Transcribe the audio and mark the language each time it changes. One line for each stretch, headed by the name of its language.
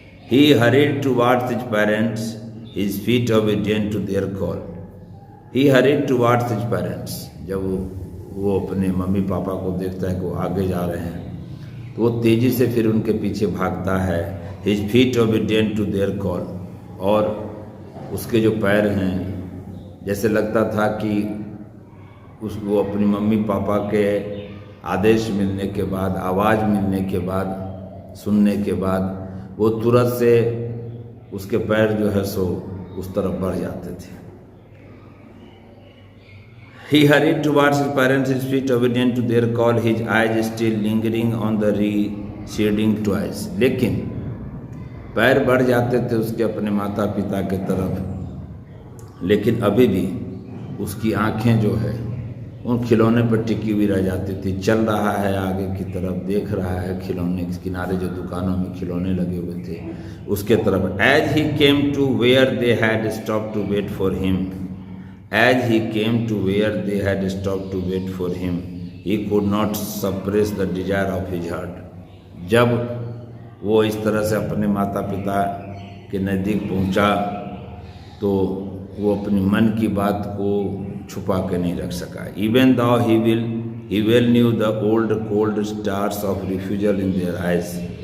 English: He hurried towards his parents, his feet obedient to their call. He hurried towards his parents.
Hindi: जब वो अपने mummy papa को देखता है कि वो आगे जा रहे हैं तो वो तेज़ी से फिर उनके पीछे भागता है.
English: His feet obedient to their call.
Hindi: और उसके जो पैर हैं जैसे लगता था कि उसको अपनी मम्मी पापा के आदेश मिलने के बाद, आवाज़ मिलने के बाद, सुनने के बाद वो तुरंत से उसके पैर जो है सो उस तरफ बढ़ जाते थे.
English: He hurried towards his parents, his feet obedient to their call, his eyes still lingering on the receding twice.
Hindi: लेकिन पैर बढ़ जाते थे उसके अपने माता पिता के तरफ, लेकिन अभी भी उसकी आंखें जो है उन खिलौने पर टिकी हुई रह जाती थी. चल रहा है आगे की तरफ, देख रहा है खिलौने के किनारे जो दुकानों में खिलौने लगे हुए थे उसके तरफ.
English: As he came to where they had stopped to wait for him, as he came to where they had stopped to wait for him, he could not suppress the desire of his heart.
Hindi: जब वो इस तरह से अपने माता पिता के नज़दीक पहुंचा तो वो अपनी मन की बात को छुपा के नहीं रख सका.
English: Even though he well knew the old cold stars of refusal in their eyes.